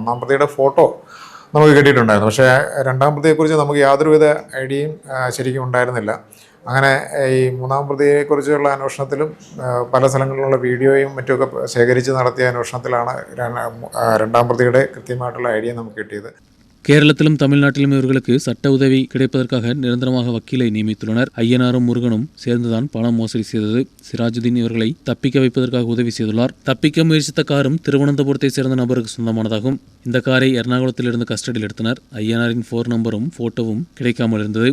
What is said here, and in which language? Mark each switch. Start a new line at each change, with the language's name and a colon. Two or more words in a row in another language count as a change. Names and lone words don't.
Malayalam: ഒന്നാം പ്രതിയുടെ ഫോട്ടോ നമുക്ക് കിട്ടിയിട്ടുണ്ടായിരുന്നു. പക്ഷേ രണ്ടാം പ്രതിയെക്കുറിച്ച് നമുക്ക് യാതൊരുവിധ ഐഡിയയും ശരിക്കും ഉണ്ടായിരുന്നില്ല. അങ്ങനെ ഈ മൂന്നാം പ്രതിയെക്കുറിച്ചുള്ള അന്വേഷണത്തിലും പല സ്ഥലങ്ങളിലുള്ള വീഡിയോയും മറ്റുമൊക്കെ ശേഖരിച്ച് നടത്തിയ അന്വേഷണത്തിലാണ് രണ്ടാം പ്രതിയുടെ കൃത്യമായിട്ടുള്ള ഐഡിയ നമുക്ക് കിട്ടിയത്.
Tamil: கேரளத்திலும் தமிழ்நாட்டிலும் இவர்களுக்கு சட்ட உதவி கிடைப்பதற்காக நிரந்தரமாக வக்கீலை நியமித்துள்ளனர். ஐயனாரும் முருகனும் சேர்ந்துதான் பணம் மோசடி செய்தது. சிராஜுதீன் இவர்களை தப்பிக்க வைப்பதற்காக உதவி செய்துள்ளார். தப்பிக்க முயற்சித்த காரும் திருவனந்தபுரத்தை சேர்ந்த நபருக்கு சொந்தமானதாகும். இந்த காரை எர்ணாகுளத்திலிருந்து கஸ்டடியில் எடுத்தனர். ஐயனாரின் 4 நம்பரும் போட்டோவும் கிடைக்காமல் இருந்தது.